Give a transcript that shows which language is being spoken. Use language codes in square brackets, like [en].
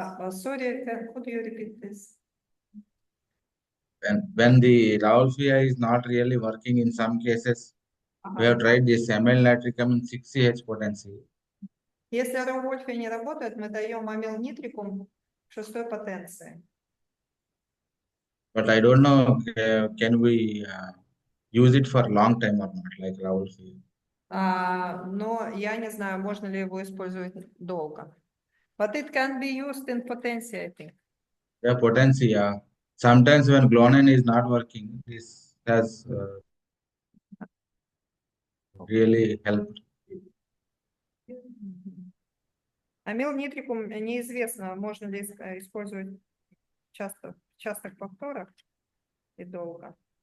[en] Sorry, could you repeat this? when the Ravalfia is not really working, in some cases, we have tried this amyl nitricum in 6CH potency. [ru] Если Раувольфия не работает, мы даем амилнитрикум шестой потенции. [en] But I don't know, can we use it for a long time or not, like Ravalfia? [ru] Но я не знаю, можно ли его использовать долго. [en] But it can be used in potency, I think. Yeah, potency, yeah. Sometimes when Glonin is not working, this has really helped. [ru] Амилнитрикум неизвестно, можно ли использовать часто, в частых повторах и долго.